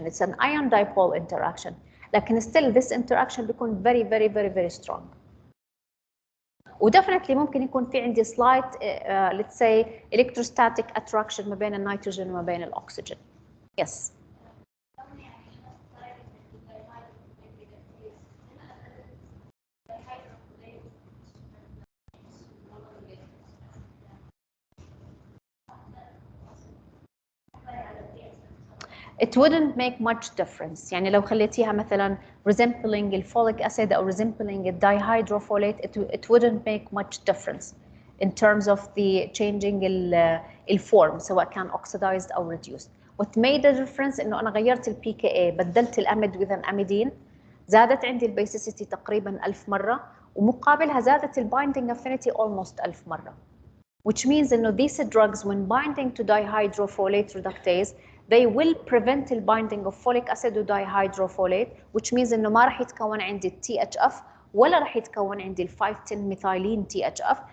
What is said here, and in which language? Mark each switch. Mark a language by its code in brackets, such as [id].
[en] It's an ion dipole interaction. [ar] لكن [en] still this interaction بيكون very very very very strong. [ar] وديفنتلي ممكن يكون في عندي [en] slight let's say electrostatic attraction [ar] ما بين النيتروجين وما بين الاكسجين. [en] Yes. It wouldn't make much difference. [ar] يعني لو خليتيها مثلا [en] resembling الفوليك acid أو resembling الدايهيدروفوليت it wouldn't make much difference in terms of the changing الform سواء كان oxidized أو reduced. What made a difference [ar] إنه أنا غيرت ال pKa بدلت الأميد with an amidine زادت عندي البيسيسيتي تقريبا 1000 مرة ومقابلها زادت البايندينج affinity almost 1000 مرة. [en] Which means إنه these drugs when binding to dihydrofolate reductase they will prevent the binding of folic acid و dihydrofolate, which means إنه [ar] ما راح يتكون عندي THF ولا راح يتكون عندي ال 5-10 methylene THF.